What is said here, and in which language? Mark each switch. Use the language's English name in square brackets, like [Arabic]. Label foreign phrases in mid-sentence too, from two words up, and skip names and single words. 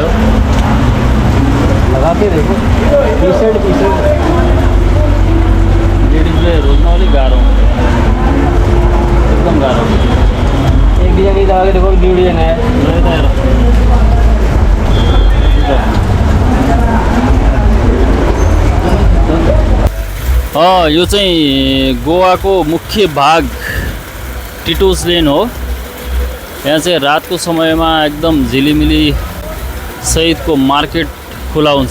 [Hindi] लगा के देखो [Nepali] लेडिजले रोज्न अलिक गाह्रो एकदम गाह्रो [Hindi] एक डिजाइन लगा के देखो, [English] new design [Hindi] है। [Nepali] यता हेर यो चाहिँ गोवाको मुख्य भाग टिटोस लेन हो। यहाँ चाहिँ रातको समयमा एकदम झिलिमिली सहितको मार्केट खुला हुन्छ।